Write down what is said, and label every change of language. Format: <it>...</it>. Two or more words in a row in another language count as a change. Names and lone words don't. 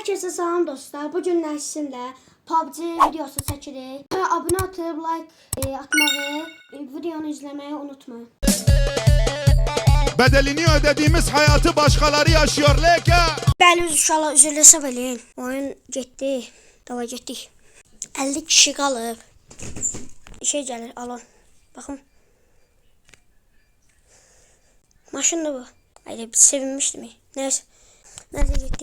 <az>Herkese salam dostlar.</az> <tr>Bugün sizinle PUBG videosu çekirik. Abone atıp like atmayı, videonu izlemeyi unutmayın. Bedelini ödediğimiz hayatı başkaları yaşıyor leka.</tr> <az>Bəli uşaqlar, üzrləsə bilin. Oyun getdi. Dava getdik. 50 kişi qalıb. Şey gəlir, alın. Baxın. Maşındır bu.</az> <tr>Haydi sevinmişdim. Neyse. Nerede getdik?</tr>